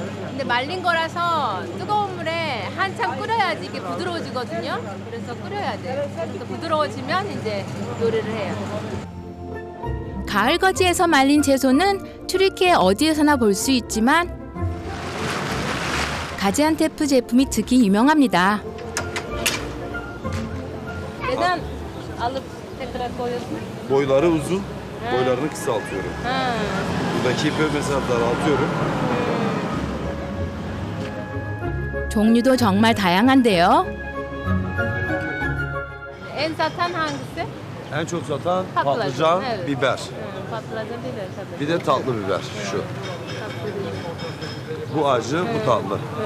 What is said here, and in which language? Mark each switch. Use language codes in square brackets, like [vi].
[ko] 근데 말린 거라서 뜨거운 물에 한참 끓여야지 이게 부드러워지거든요. 그래서 끓여야 돼요. 그래서 부드러워지면 이제 요리를 해요. 가을 거지에서 말린 채소는 튀르키예 어디에서나 볼 수 있지만 가지안테프 제품이 특히 유명합니다. [tr] Neden alıp tekrar koyuyorsun? Boyları uzun, boylarını kısaltıyorum. Ha. Buradaki ipi mesela daraltıyorum. [ko] 종류도 정말 다양한데요. [tr] En satan hangisi? En çok satan Patlıcan, patlıcan, evet. biber. Patlıcan biber tabii. Bir de tatlı biber şu. Bu acı, bu tatlı.